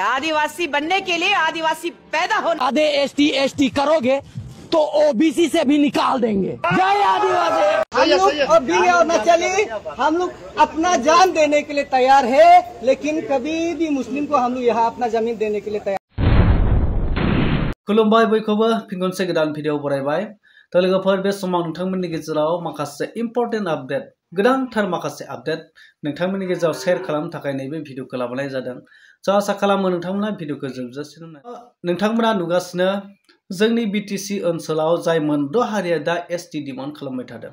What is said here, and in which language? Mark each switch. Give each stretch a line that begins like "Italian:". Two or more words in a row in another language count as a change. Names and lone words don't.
Hindi: आदिवासी बनने के लिए आदिवासी पैदा होना। आधे एसटी करोगे तो ओबीसी से भी निकाल देंगे। जय आदिवासी। हम लोग अब भी और न चले, हम लोग अपना जान देने के लिए तैयार है, लेकिन कभी भी मुस्लिम को हम लोग यहाँ अपना जमीन देने के लिए तैयार।
Bodo: खुलुमबाय बयखौबो फिनगनसे गोदान भिडिअ बरायबाय। तो लोगोफोर बे समाव नोंथांमोननि गेजेराव माखासे
English: important update,
Bodo: गोनांथार माखासे आपडेट नोंथांमोननि गेजेराव शेयार खालामनो थाखाय नैबे भिडिअखौ लाबोनाय जादों। ज' आसा खालामो नोंथांमोना भिडिअखौ जोबजासिम नोंथांमोना नुगासिनो जोंनि बिटिसि ओनसोलाव जाय मोनद' हारिया दा
English: ST demand
Bodo: खालामबाय थादों।